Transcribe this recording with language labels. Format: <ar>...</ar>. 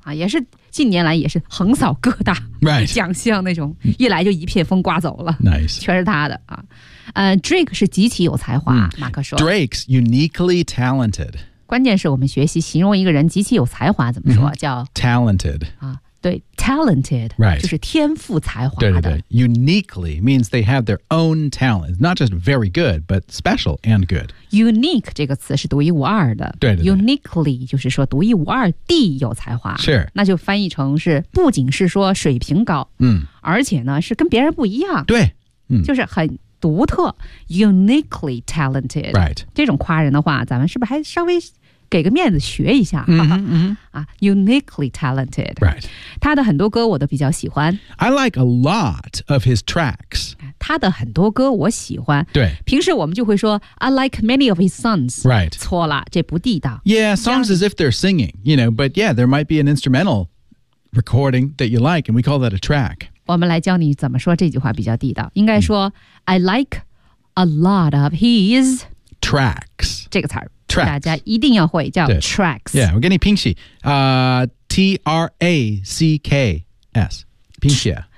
<zh>啊、也是近年来也是横扫各大奖项那种、</zh> <en>right.</en> <zh>一来就一片风刮走了</zh> <en>Nice</en> <zh>全是他的、啊、Drake 是极其有才华、mm. 马克说</zh> <en>Drake's uniquely talented</en> <zh>关键是我们学习形容一个人极其有才华怎么说、mm-hmm. 叫</zh> <en>Talented、</en> <zh>啊对 talented、</zh> <en>right.</en> <zh>就是天赋才华</zh> <en>的对对对 uniquely means they have their own talent not just very good but special and good</en> <zh>unique 这个词是独一无二的对对对 uniquely 就是说独一无二地有才华是那就翻译成是不仅是说水平高、嗯、而且呢是跟别人不一样对、嗯、就是很独特 uniquely talented、</zh> <en>right.</en> <zh>这种夸人的话咱们是不是还稍微给个面子学一下、</zh> <en>mm-hmm, mm-hmm. 啊、uniquely talented、 right.</en> <zh>他的很多歌我都比较喜欢</zh> <en>I like a lot of his tracks</en> <zh>他的很多歌我喜欢对平时我们就会说</zh> <en>I like many of his songs、 right.</en> <zh>错了这不地道</zh> <en>Yeah, songs as if they're singing you know, But yeah, there might be an instrumental recording that you like And we call that a track</en> <zh>我们来教你怎么说这句话比较地道应该说、mm.</zh> <en>I like a lot of his tracks</en> <zh>这个词儿</zh> <en>Tracks.</en> <zh>大家一定要会叫 tracks Yeah, 我给你拼写、T-R-A-C-K-S 拼写</zh>